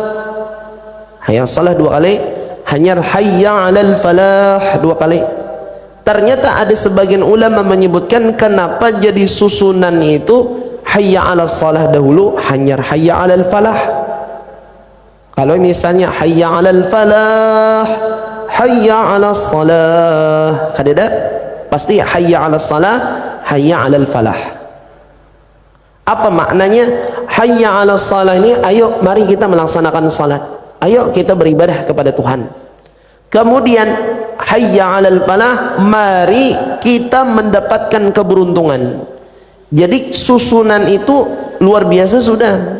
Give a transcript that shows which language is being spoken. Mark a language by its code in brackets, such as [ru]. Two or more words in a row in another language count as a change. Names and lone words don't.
[ar] حي على الصلاة [id] 2 kali, hanya [ar] حي على الفلاح [id] 2 kali. Ternyata ada sebagian ulama menyebutkan kenapa jadi susunan itu [ar] حي على الصلاة [id] dahulu, hanya [ar] حي على الفلاح. [id] Kalau misalnya [ar] حي على الفلاح حي على الصلاة, [id] kada pasti [ar] حي على الصلاة حي على الفلاح. [id] Apa maknanya [ar] حي على الصلاة [id] ini? Ayo mari kita melaksanakan salat, ayo kita beribadah kepada Tuhan. Kemudian [ar] حي على الفلاح, [id] mari kita mendapatkan keberuntungan. Jadi susunan itu luar biasa sudah.